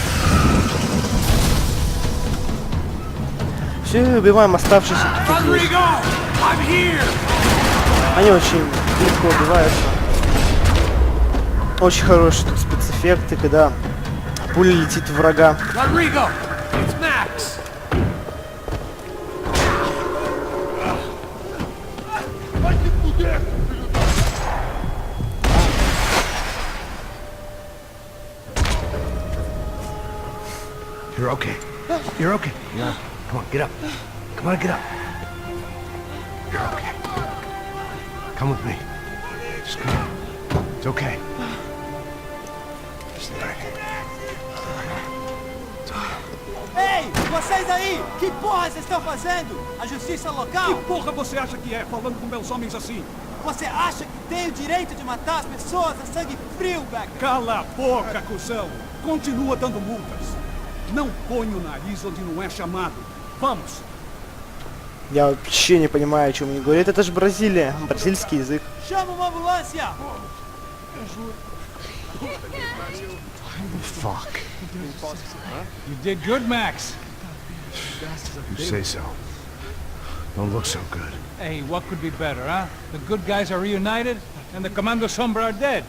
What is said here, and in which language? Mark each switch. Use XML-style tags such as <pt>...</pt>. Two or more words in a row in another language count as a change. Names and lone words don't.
<ru>Все, убиваем оставшиеся тут есть. Они очень легко убиваются. Очень хорошие тут спецэффекты, когда пуля летит в врага.</ru> <en>Rodrigo, it's Max. You're okay. You're okay. Yeah. Come on, get up. Come on, get up. You're okay. Come with me. Just come on. It's okay. It's all right.</en> <pt>Ei, vocês aí! Que porra vocês estão fazendo? A justiça local? Que porra você acha que é, falando com meus homens assim? Você acha que tem o direito de matar as pessoas a sangue frio, Becker? Cala a boca, cuzão! Continua dando multas. Não põe o nariz onde não é chamado. Vamos!</pt> <ru>Я вообще не понимаю, о чем они говорят. Это же Бразилия, бразильский язык.</ru> <pt>Chama uma ambulância!</pt> <en>Fuck. You did good, Max. You say so. Don't look so good. Hey, what could be better, huh? The good guys are reunited, and the Commando Sombra are dead.</en>